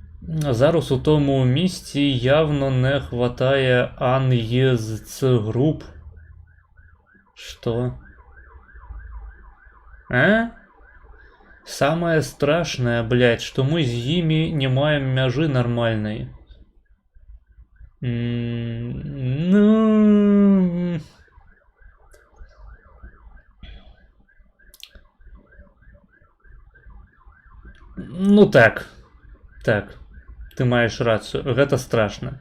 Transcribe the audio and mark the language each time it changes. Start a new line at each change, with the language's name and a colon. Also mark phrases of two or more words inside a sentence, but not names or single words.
Ukrainian: Зараз у тому місті явно не хватає АНЕЗЦ-групп.
Russian: Что? А? Самое страшное, блядь, что мы с ними
Belarusian: не маем мяжи
Russian: нормальной. Ну... Ну так.
Belarusian: Так. Ты маеш рацыю. Гэта страшна.